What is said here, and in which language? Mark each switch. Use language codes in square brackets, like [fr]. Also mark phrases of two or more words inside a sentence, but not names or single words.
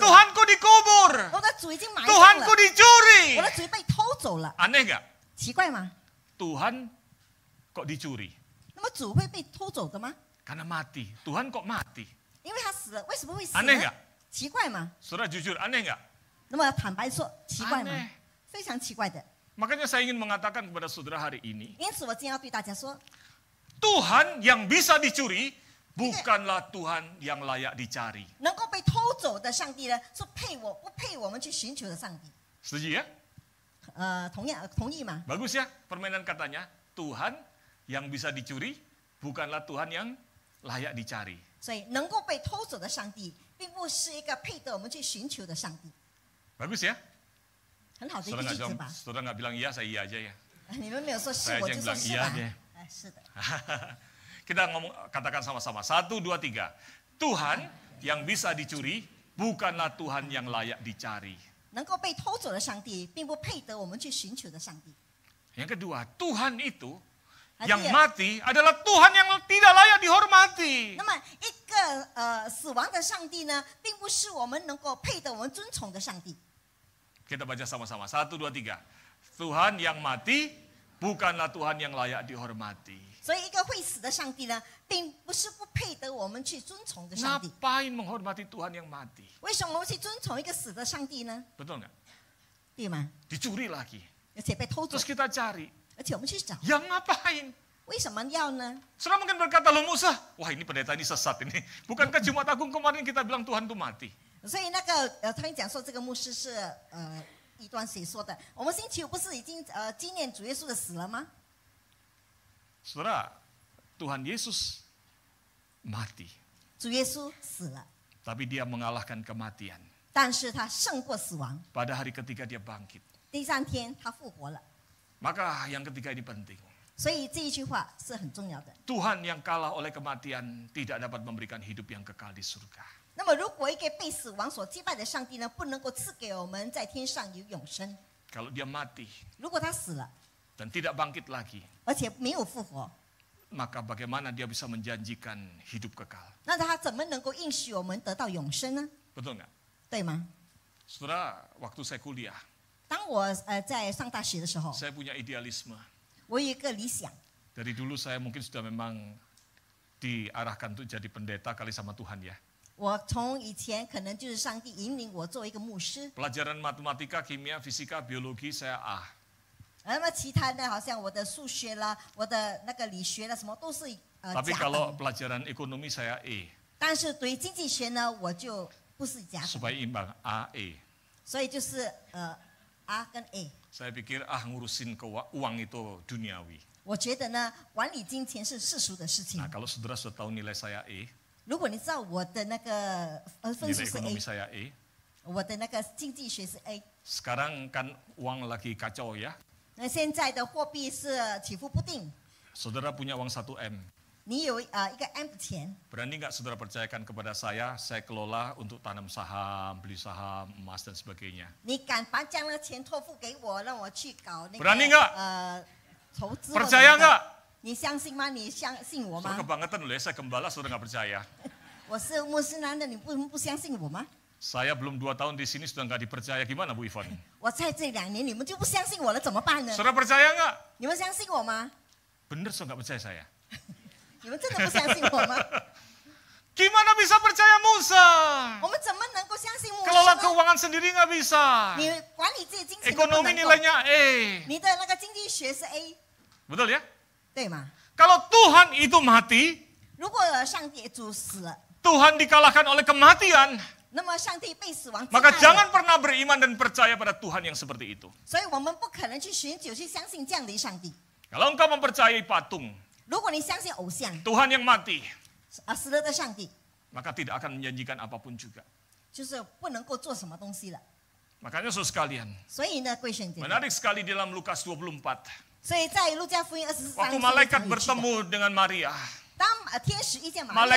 [id] Tuhanku dikubur. [zh] 我的主已经埋葬了， [id] Tuhanku dicuri. [zh] 我的主被偷走了， [id] Aneh nggak? [zh] 奇怪吗？ [id] Tuhan kok dicuri? [zh] 那么主会被偷走的吗？ [id] Karena mati. Tuhan kok mati? [zh] 因为他死了，为什么会死 [id] Aneh [zh] 呢 [id] nggak?？ [zh] 奇怪吗？ [id] Saudara jujur, aneh nggak? [zh] 那么坦白说，奇怪吗 [id] Aneh.？ [zh] 非常奇怪的。 [id] Makanya saya ingin mengatakan kepada saudara hari ini, [zh] 因此，我今天要对大家说， [id] Tuhan yang bisa dicuri bukanlah Tuhan yang layak dicari. [zh] 能够被偷走的上帝呢，是不配我们去寻求的上帝。 [id] Setuju ya? [zh] 同意吗？ [id] Bagus ya permainan katanya. Tuhan yang bisa dicuri bukanlah Tuhan yang layak dicari. [zh] 所以，能够被偷走的上帝，并不是一个配得我们去寻求的上帝。 [id] Bagus ya? [zh] 很好的一个例子吧？ [id] Saudara nggak bilang iya, saya iya aja ya. [zh] 你们没有说是， [id] Saya [zh] 我 [id] aja [zh] 就 [id] yang [zh] 说 [id] bilang [zh] 是 [id] iya [zh] 吧 [id] deh.？ [zh] 是的。 [id] Kita katakan sama-sama. 1, 2, 3. Tuhan yang bisa dicuri bukanlah Tuhan yang layak dicari. [zh] 能够被偷走的上帝，并不配得我们去寻求的上帝。 [id] Yang kedua, Tuhan itu [zh] 而 [id] yang [zh] 第二 [id] mati adalah Tuhan yang tidak layak dihormati. [zh] 那么一个死亡的上帝呢，并不是我们能够配得我们尊崇的上帝。 [id] Kita baca sama-sama. 1, 2, 3. Tuhan yang mati bukanlah Tuhan yang layak dihormati. [zh] 所以，一个会死的上帝呢，并不是不配得我们去尊崇的上帝。 [id] Ngapain menghormati Tuhan yang mati? [zh] 为什么我们去尊崇一个死的上帝呢？ [id] Betul nggak? [zh] 对吗？ [id] Dicuri lagi. [zh] 而且被偷走 [id] Terus，kita cari. [zh] 而且我们去找， [id] Yang ngapain? [zh] 为什么要呢？ [id] Saudara mungkin berkata, loh Musa, wah ini pendeta ini sesat ini. Bukankah Jumat Agung kemarin kita bilang Tuhan itu mati? [zh] 所以那个他们讲说这个牧师是异端谁说的？我们星期五不是已经纪念主耶稣的死了吗？ [id] Saudara, Tuhan Yesus mati. [zh] 主耶稣死了， [id] Tapi dia mengalahkan kematian. [zh] 但是他胜过死亡。 [id] Pada hari ketiga dia bangkit. [zh] 第3天他复活了， [id] Maka yang ketiga ini penting. [zh] 所以这一句话是很重要的。 [id] Tuhan yang kalah oleh kematian tidak dapat memberikan hidup yang kekal di surga. [zh] 那么，如果一个被死亡所击败的上帝呢，不能够赐给我们在天上有永生， [id] Kalau dia mati [zh] 如果他死了， [id] dan tidak bangkit lagi, [zh] 而且没有复活， [id] maka bagaimana dia bisa menjanjikan hidup kekal? [zh] 那他怎么能够应许我们得到永生呢？ [id] Betul nggak? [zh] 对吗？ [id] Saudara, waktu saya kuliah, [zh] 当我在上大学的时候， [id] saya punya idealisme. [zh] 我有一个理想， [id] Dari dulu saya mungkin sudah memang diarahkan untuk jadi pendeta kali sama Tuhan ya. [zh] 我从以前可能就是上帝引领我作为一个牧师， [id] Pelajaran matematika, kimia, fisika, biologi saya A. [zh] 那么其他的好像我的数学啦，我的那个理学啦，什么都是 [id] Tapi [zh] 甲 [id] kalau [zh] 等。 [id] pelajaran ekonomi saya E. [zh] 但是对于经济学呢，我就不是甲等， [id] Supaya imbang A, E. [zh] 所以就是A 跟 A。 [id] Saya pikir ngurusin uang itu duniawi. [zh] 我觉得呢，管理金钱是世俗的事情 [id] Nah,。kalau saudara sudah tahu nilai saya E, [zh] 如果你知道我的那个分 [id] nilai [zh] 数是 [id] ekonomi [zh] A， [id] saya E. [zh] 我的那个经济学是 A， [id] Sekarang kan uang lagi kacau ya. [zh] 那现在的货币是起伏不定， [id] Saudara punya uang 1M. [zh] 你有一个 M 的钱， [id] Berani nggak saudara percayakan kepada saya kelola untuk tanam saham, beli saham, emas dan sebagainya. [zh] 你敢把将那钱托付给我，让我去搞那 [id] Berani nggak? [zh] 个投资？ [id] Percaya nggak? [zh] 你相信吗？你相信我 [id] Saudara [zh] 吗？ [id] kebangetan loh ya, saya gembala, saudara nggak percaya. [zh] 我是牧师男的，你不相信我吗？ [id] Saya belum 2 tahun di sini sudah nggak dipercaya, gimana Bu Ivan? [zh] 我在这2年，你们就不相信我了，怎么办呢？ [id] Saudara percaya nggak? [zh] 你们相信我吗？ [id] Bener saudara nggak percaya saya? [zh] 你们真的不相信我吗？ [id] Gimana bisa percaya Musa? [zh] 我们怎么能够相信牧师 [id] Kelola [zh] 呢？ [id] keuangan sendiri nggak bisa. [zh] 你管理自己金钱都不 [id] Ekonomi [zh] 能够， [id] nilainya E. [zh] 你的那个经济学是 A， [id] Betul ya? [zh] 对吗？ [id] Kalau Tuhan itu mati, [zh] 如果上帝主死了， [id] Tuhan dikalahkan oleh kematian, [zh] 那么上帝被死亡击 [id] maka [zh] 败 [id] jangan [zh] 了， [id] pernah beriman dan percaya pada Tuhan yang seperti itu. [zh] 所以我们不可能去寻求去相信这样的上帝。 [id] Kalau engkau mempercayai patung, [zh] 如果你相信偶像 [id] Tuhan yang mati, [zh] 死了的上帝， [id] maka tidak akan menjanjikan apapun juga. [zh] 就是不能够做什么东西了。 [id] Makanya saudara sekalian, [zh] 所以呢，贵圣姐， [id] menarik sekali di dalam Lukas 24. [zh] 所以在路加福音24 [id] Waktu [zh] 章 [id] malaikat [zh] 非常有趣的 [id] bertemu dengan Maria, [zh] 当天使遇见玛利亚